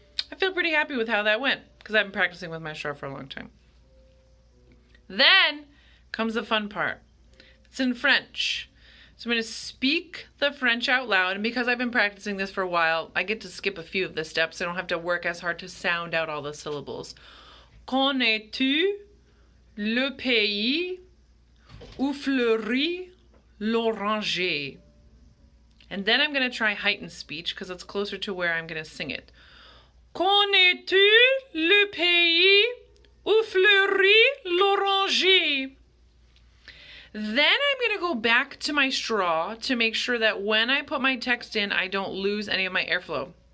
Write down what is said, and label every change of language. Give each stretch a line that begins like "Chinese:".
English: Happy with how that went because I've been practicing with my straw for a long time. Then comes the fun part. It's in French. So I'm going to speak the French out loud, and because I've been practicing this for a while, I get to skip a few of the steps. I don't have to work as hard to sound out all the syllables.
French: Connais-tu le pays où fleurit l'oranger?
English: And then I'm going to try heightened speech because it's closer to where I'm going to sing it.
French: Connais-tu le pays où fleurit l'oranger?
English: Then I'm going to go back to my straw to make sure that when I put my text in, I don't lose any of my airflow.